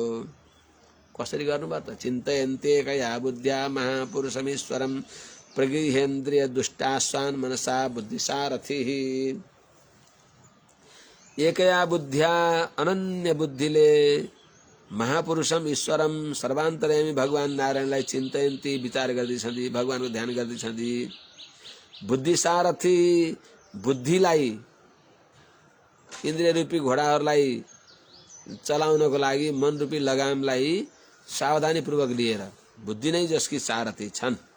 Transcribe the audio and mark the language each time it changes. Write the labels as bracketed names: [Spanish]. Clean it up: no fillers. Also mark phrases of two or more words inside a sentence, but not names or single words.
[Nepali] कसरी गर्नुभयो त? [Sanskrit] चिन्तयन्ते कया बुद्ध्या महापुरुषमीश्वरम प्रगृहेन्द्रिय दुष्टाश्वान मनसा बुद्धिसारथिः। एकया बुद्ध्या [Nepali] अनन्य बुद्धिले [Sanskrit] महापुरुषम ईश्वरम [Nepali] सर्वान्तर्यामी भगवान नारायणलाई चिन्तयन्ती विचार गर्दैछन्, भगवानको ध्यान गर्दैछन्। बुद्धिसारथी बुद्धिलाई इन्द्रिय रूपी घोडाहरूलाई चलाउनको लागि मन रूपी लगामलाई सावधानी पूर्वक लिएर बुद्धि नै जसकी सारथी छन्,